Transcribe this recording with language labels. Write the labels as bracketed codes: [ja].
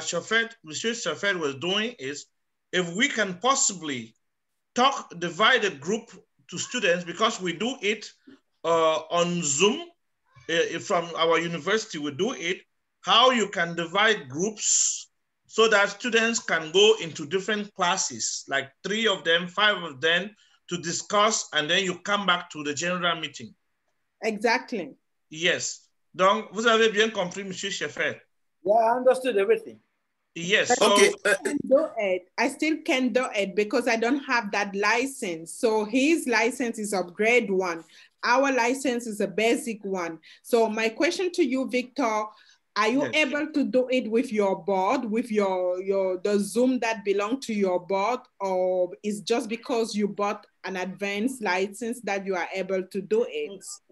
[en] Shafet was doing is, if we can possibly divide a group to students, because we do it on Zoom from our university, we do it, how you can divide groups so that students can go into different classes, like 3 of them, 5 of them, to discuss, and then you come back to the general meeting. Exactly. Yes. [fr] Donc, vous avez bien compris, Monsieur Sheffer. [en] Yeah, I understood everything. Yes. So I still can do it because I don't have that license. So his license is upgrade 1. Our license is a basic 1. So my question to you, Victor, are you able to do it with your board, with the Zoom that belong to your board, or is just because you bought an advanced license that you are able to do it?